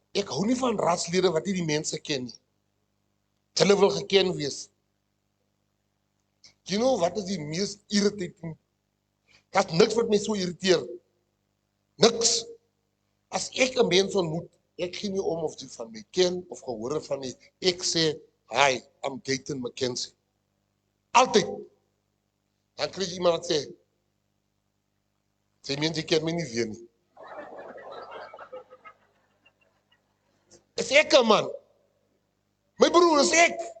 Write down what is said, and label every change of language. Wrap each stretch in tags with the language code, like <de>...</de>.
<af>Ek hou nie van raadslede wat nie die mense ken nie. Hulle wil geken wees.</af> <en>You know</en> <af>wat is die mees irritating? Daar's niks wat my so irriteer. Niks. As ek 'n mens ontmoet, ek gee nie om of jy van my ken of gehoor het van my. Ek sê,</af> <en>"Hi, I'm Gayton McKenzie."</en> <af>Altyd. Dan kry jy iemand wat sê, "Jy meen jy ken my nie weer nie." Is ek 'n man? My broer is ek.</af>